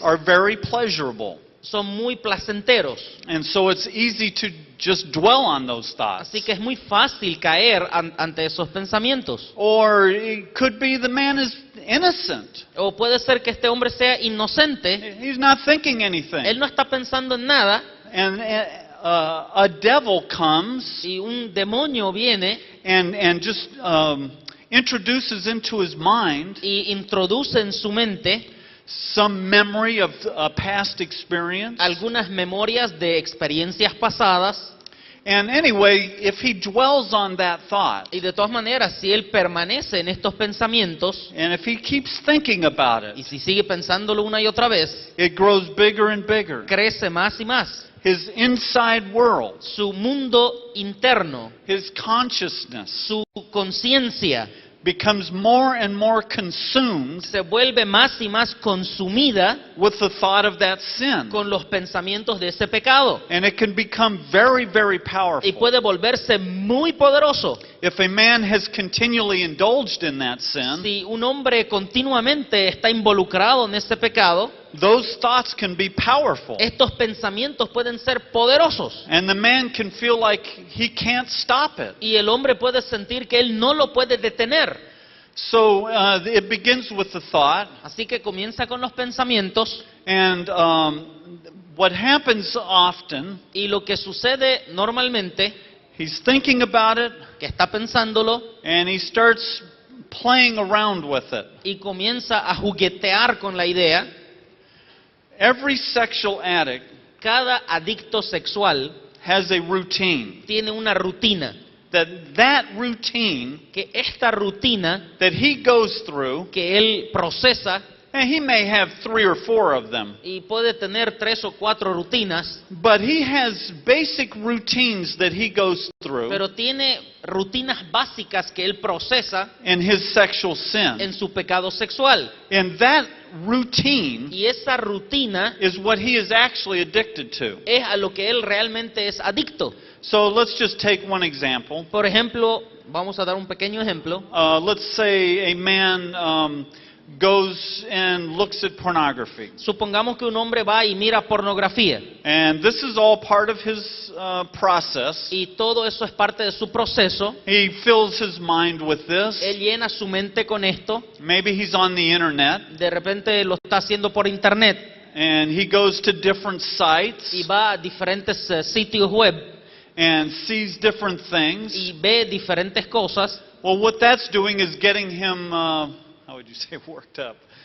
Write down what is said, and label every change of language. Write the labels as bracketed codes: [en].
[en] are very pleasurable. [es] son muy placenteros, [en] And so it's easy to just dwell on those thoughts. [es] así que es muy fácil caer ante esos pensamientos. [en] Or it could be the man is innocent. [es] O puede ser que este hombre sea inocente, [en] He's not thinking [es] él [en] anything. [es] no está pensando en nada, [en] And a devil comes [es] y un demonio viene [en] and just introduces into his mind [es] y introduce en su mente [en] some memory of a past experience. [es] algunas memorias de experiencias pasadas, [en] And anyway, if he dwells on that thought, [es] y de todas maneras, si él permanece en estos pensamientos, [en] and if he keeps thinking about [es] y [en] it, [es] si sigue pensándolo una y otra vez, [en] it grows bigger and bigger. [es] crece más y más. [en] His inside world, [es] Su mundo interno, [en] his consciousness, [es] su conciencia, [en] becomes more and more consumed [es] se vuelve más y más consumida [en] with the thought of that sin. [es] con los pensamientos de ese pecado. [en] And it can become very, very [es] Y [en] powerful. [es] puede volverse muy poderoso. [en] If a man has continually indulged in that sin, [es] Si un hombre continuamente está involucrado en ese pecado, [en] those thoughts can be powerful. [es] estos pensamientos pueden ser poderosos. [en] And the man can feel like he can't stop it. [es] Y el hombre puede sentir que él no lo puede detener. [en] So it begins with the thought, [es] Así que comienza con los pensamientos. [en] and what happens often, [es] Y lo que sucede normalmente, [en] he's thinking about it, [es] que está pensándolo [en] and he starts playing around with it. [es] y comienza a juguetear con la idea. [en] Every sexual addict [es] Cada adicto sexual [en] has a routine. [es] tiene una rutina. [en] That routine [es] Que esta rutina [en] that he goes through, [es] que él procesa, [en] and he may have 3 or 4 of them, [es] y puede tener 3 o 4 rutinas, [en] but he has basic routines that he goes through [es] pero tiene rutinas básicas que él procesa [en] in his sexual sin. [es] en su pecado sexual. [en] And that routine [es] Y esa rutina [en] is what he is actually addicted to. [es] es a lo que él realmente es adicto. [en] So let's just take one example. [es] Por ejemplo, vamos a dar un pequeño ejemplo. [en] Let's say a man goes and looks at pornography. [es] Supongamos que un hombre va y mira pornografía. [en] And this is all part of his process. [es] Y todo eso es parte de su proceso. [en] He fills his mind with this. [es] Él llena su mente con esto. [en] Maybe he's on the internet [es] De repente lo está haciendo por internet. [en] and he goes to different sites [es] Y va a diferentes sitios web. [en] and sees different things. [es] Y ve diferentes cosas. [en] Well, what that's doing is getting him, how would you say, worked up?